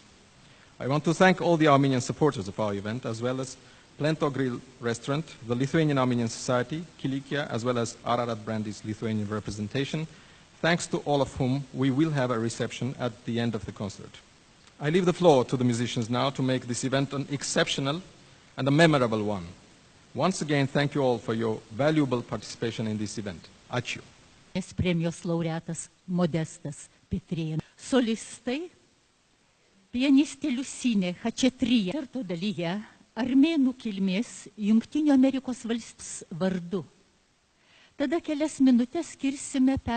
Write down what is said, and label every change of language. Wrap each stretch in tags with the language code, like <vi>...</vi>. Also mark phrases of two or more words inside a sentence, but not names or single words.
<en>I want to thank all the Armenian supporters of our event, as well as Plento Grill Restaurant, the Lithuanian Armenian Society, Kilikia, as well as Ararat Brandy's Lithuanian representation, thanks to all of whom we will have a reception at the end of the concert. I leave the floor to the musicians now to make this event an exceptional and a memorable one. Once again, thank you all for your valuable participation in this event.</en> <lt>Ačiū. Premijos laureatas Modestas Pitrėnas. Solistai, pianistė Liusinė Chačatrija, koncerto dalyje armėnų kilmės Jungtinių Amerikos valstijos vardu. Tada kelias minutės skirsime</lt>